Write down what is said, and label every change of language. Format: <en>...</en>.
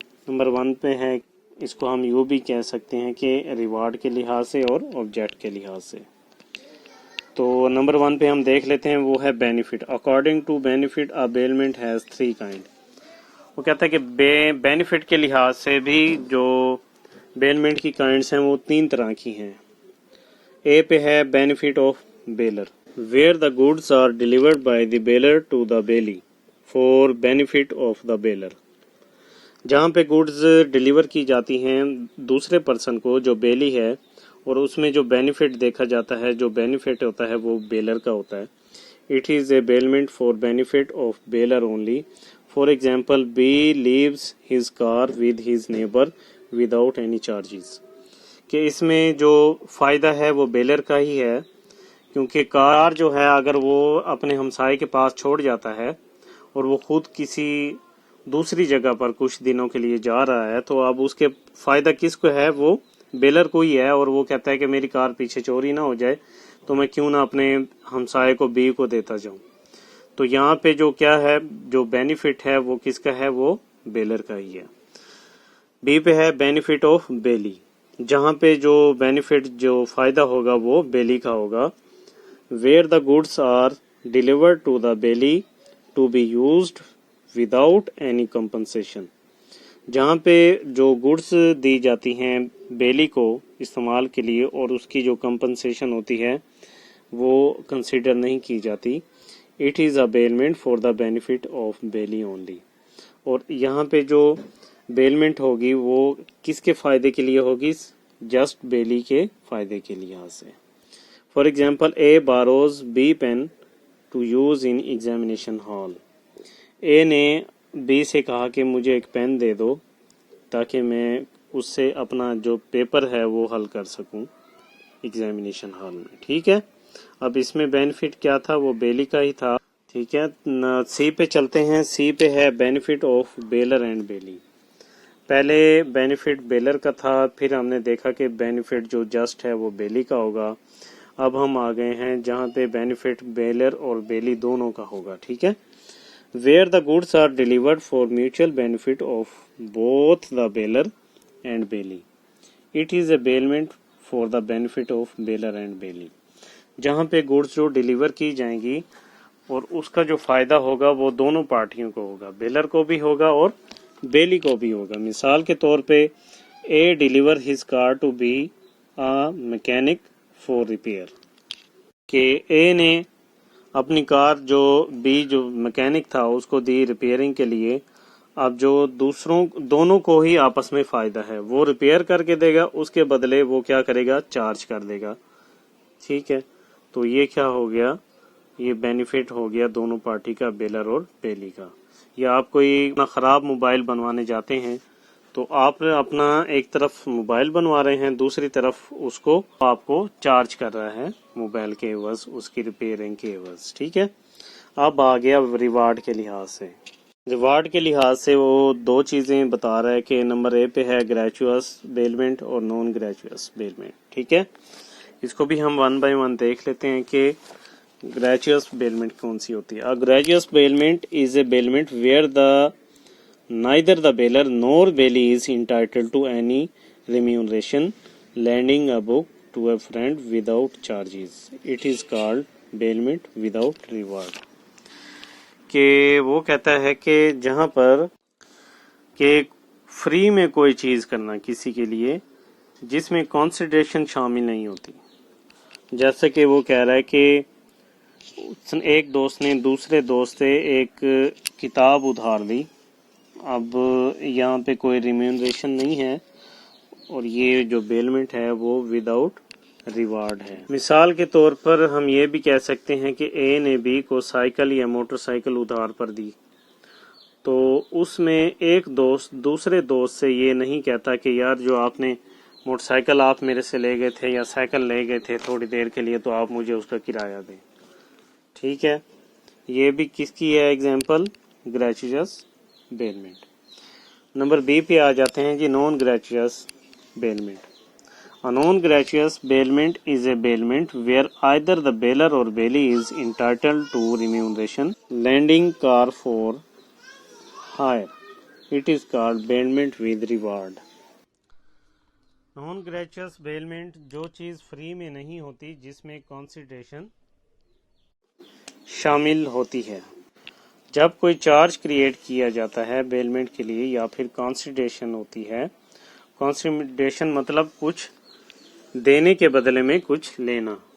<ur>Number 1 پہ ہے, اس کو ہم یوں بھی کہہ سکتے ہیں کہ ریوارڈ کے لحاظ سے اور آبجیکٹ کے لحاظ سے. تو نمبر 1 پہ ہم دیکھ لیتے ہیں, وہ ہے benefit.</ur> <en>According to benefit a bailment has 3 kind.</en> <ur>وہ کہتا ہے کہ بینیفٹ کے لحاظ سے بھی جو بیلمنٹ کی کائنڈس ہیں وہ 3 طرح کی ہیں. اے پہ ہے</ur> <en>Benefit of bailor, where the goods are delivered by the bailor to the bailee for benefit of the bailor.</en> <ur>جہاں پہ گوڈز ڈیلیور کی جاتی ہیں دوسرے پرسن کو جو بیلی ہے, اور اس میں جو بینیفٹ دیکھا جاتا ہے، جو بینیفٹ ہوتا ہے وہ بیلر کا ہوتا ہے.</ur> <en>It is a bailment for benefit of bailor only. For example, B leaves his car with his neighbor without any charges.</en> <ur>کہ اس میں جو فائدہ ہے وہ بیلر کا ہی ہے، کیونکہ کار جو ہے اگر وہ اپنے ہمسائے کے پاس چھوڑ جاتا ہے اور وہ خود کسی دوسری جگہ پر کچھ دنوں کے لیے جا رہا ہے، تو اب اس کے فائدہ کس کو ہے؟ وہ بیلر کو ہی ہے. اور وہ کہتا ہے کہ میری کار پیچھے چوری نہ ہو جائے تو میں کیوں نہ اپنے ہمسائے کو بی کو دیتا جاؤں. تو یہاں پہ جو کیا ہے، جو بینیفٹ ہے وہ کس کا ہے؟ وہ بیلر کا ہی ہے. بی پہ ہے بینیفٹ آف بیلی، جہاں پہ جو بینیفٹ جو فائدہ ہوگا وہ بیلی کا ہوگا.</ur> <en>Where the goods are delivered to the bailee to be used without any compensation.</en> <ur>جہاں پہ جو گڈس دی جاتی ہیں بیلی کو استعمال کے لیے اور اس کی جو کمپنسیشن ہوتی ہے وہ کنسیڈر نہیں کی جاتی.</ur> <en>It is a bailment for the benefit of bailee only.</en> <ur>اور یہاں پہ جو بیلمنٹ ہوگی وہ کس کے فائدے کے لیے ہوگی؟ جسٹ بیلی کے فائدے کے لحاظ سے.</ur> <en>For example A borrows B pen to use in examination hall.</en> <ur>اے نے بی سے کہا کہ مجھے ایک پین دے دو تاکہ میں اس سے اپنا جو پیپر ہے وہ حل کر سکوں ایگزامینیشن ہال میں. ٹھیک ہے، اب اس میں بینیفٹ کیا تھا؟ وہ بیلی کا ہی تھا. ٹھیک ہے، سی پہ چلتے ہیں. سی پہ ہے benefit of bailor and bailee. پہلے بینیفٹ بیلر کا تھا، پھر ہم نے دیکھا کہ بینیفٹ جو جسٹ ہے وہ بیلی کا ہوگا. اب ہم آ گئے ہیں جہاں پہ بینیفٹ بیلر اور بیلی دونوں کا ہوگا. ٹھیک ہے،</ur> <en>where the goods are delivered for mutual benefit of both the bailor and bailey. It is a bailment for the benefit of bailor and bailey.</en> <ur>جہاں پہ گوڈز جو ڈیلیور کی جائیں گی اور اس کا جو فائدہ ہوگا وہ دونوں پارٹیوں کو ہوگا، بیلر کو بھی ہوگا اور بیلی کو بھی ہوگا. مثال کے طور پہ</ur> <en>A deliver his car to B a mechanic for repair.</en> <ur>کہ A نے اپنی کار جو بی جو میکینک تھا اس کو دی ریپیئرنگ کے لیے. اب جو دونوں کو ہی آپس میں فائدہ ہے، وہ ریپیئر کر کے دے گا، اس کے بدلے وہ کیا کرے گا؟ چارج کر دے گا. ٹھیک ہے، تو یہ کیا ہو گیا؟ یہ بینیفٹ ہو گیا دونوں پارٹی کا، بیلر اور بیلی کا. یا آپ کوئی اپنا خراب موبائل بنوانے جاتے ہیں تو آپ اپنا ایک طرف موبائل بنوا رہے ہیں، دوسری طرف اس کو آپ کو چارج کر رہا ہے موبائل کے عوض، اس کی ریپیئرنگ کے عوض. ٹھیک ہے، اب آ گیا ریوارڈ کے لحاظ سے. ریوارڈ کے لحاظ سے وہ دو چیزیں بتا رہا ہے کہ نمبر اے پہ ہے گریچوس بیلمنٹ اور نان گریچوس بیلمنٹ. ٹھیک ہے، اس کو بھی ہم ون بائی ون دیکھ لیتے ہیں کہ گریچوس بیلمنٹ کون سی ہوتی ہے.</ur> <en>Gratuitous bailment is a bailment where the neither the bailor nor bailey is entitled to any remuneration, lending a book to a friend without charges. It is called bailment without reward.</en> <ur>کہ وہ کہتا ہے کہ جہاں پر کہ فری میں کوئی چیز کرنا کسی کے لیے جس میں کنسیڈریشن شامل نہیں ہوتی. جیسا کہ وہ کہہ رہا ہے کہ ایک دوست نے دوسرے دوست سے ایک کتاب ادھار لی. اب یہاں پہ کوئی ریمیونریشن نہیں ہے اور یہ جو بیلمنٹ ہے وہ وداؤٹ ریوارڈ ہے. مثال کے طور پر ہم یہ بھی کہہ سکتے ہیں کہ اے نے بی کو سائیکل یا موٹر سائیکل ادھار پر دی، تو اس میں ایک دوست دوسرے دوست سے یہ نہیں کہتا کہ یار جو آپ نے موٹر سائیکل آپ میرے سے لے گئے تھے یا سائیکل لے گئے تھے تھوڑی دیر کے لیے تو آپ مجھے اس کا کرایہ دیں. ٹھیک ہے، یہ بھی کس کی ہے ایگزامپل؟ گریچوس بیلمنٹ. نمبر بی پہ آ جاتے ہیں جی، naan گریچوس bailment.</ur> <en>A non-gratuitous bailment is a bailment where either the bailor or bailey is entitled to remuneration, lending car for hire. It is called bailment with reward. Non-gratuitous bailment</en> <ur>جو چیز free میں نہیں ہوتی، جس میں کنسیڈریشن شامل ہوتی ہے. جب کوئی چارج کریٹ کیا جاتا ہے بیلمنٹ کے لیے یا پھر کنسیڈریشن ہوتی ہے. کنسیڈریشن مطلب کچھ دینے کے بدلے میں کچھ لینا.</ur>